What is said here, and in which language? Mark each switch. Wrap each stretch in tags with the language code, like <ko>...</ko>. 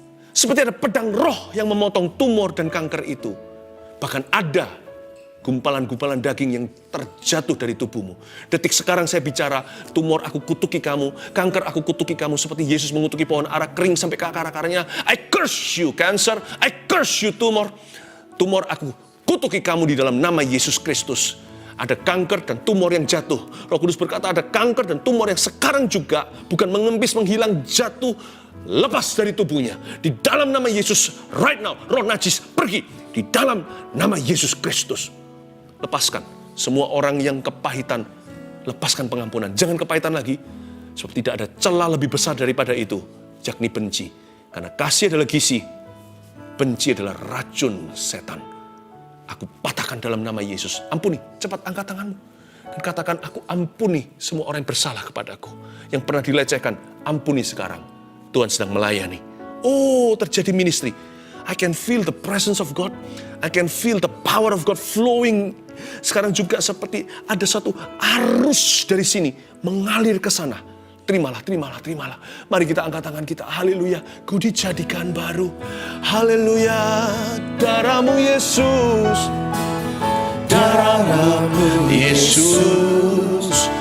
<id>Seperti ada pedang roh yang memotong tumor dan kanker itu. Bahkan ada gumpalan-gumpalan daging yang terjatuh dari tubuhmu. Detik sekarang saya bicara, tumor aku kutuki kamu, kanker aku kutuki kamu, seperti Yesus mengutuki pohon ara kering sampai ke akar-akarnya.</id> <en>I curse you cancer, I curse you tumor.</en> <id>Tumor aku kutuki kamu di dalam nama Yesus Kristus. Ada kanker dan tumor yang jatuh. Roh Kudus berkata ada kanker dan tumor yang sekarang juga bukan mengempis, menghilang, jatuh, lepas dari tubuhnya. Di dalam nama Yesus,</id> <en>right now,</en> <id>roh najis pergi. Di dalam nama Yesus Kristus. Lepaskan semua orang yang kepahitan, lepaskan pengampunan. Jangan kepahitan lagi, sebab tidak ada celah lebih besar daripada itu, yakni benci. Karena kasih adalah gizi, benci adalah racun setan. Aku patahkan dalam nama Yesus. Ampuni, cepat angkat tanganmu. Dan katakan, aku ampuni semua orang yang bersalah kepadaku. Yang pernah dilecehkan, ampuni sekarang. Tuhan sedang melayani. Oh, terjadi ministry.</id> <en>I can feel the presence of God. I can feel the power of God flowing.</en> <id>Sekarang juga seperti ada satu arus dari sini mengalir ke sana. Terimalah, terimalah, terimalah. Mari kita angkat tangan kita. Haleluya. Ku dijadikan baru. Haleluya. Darahmu Yesus. Darahmu Yesus.</id>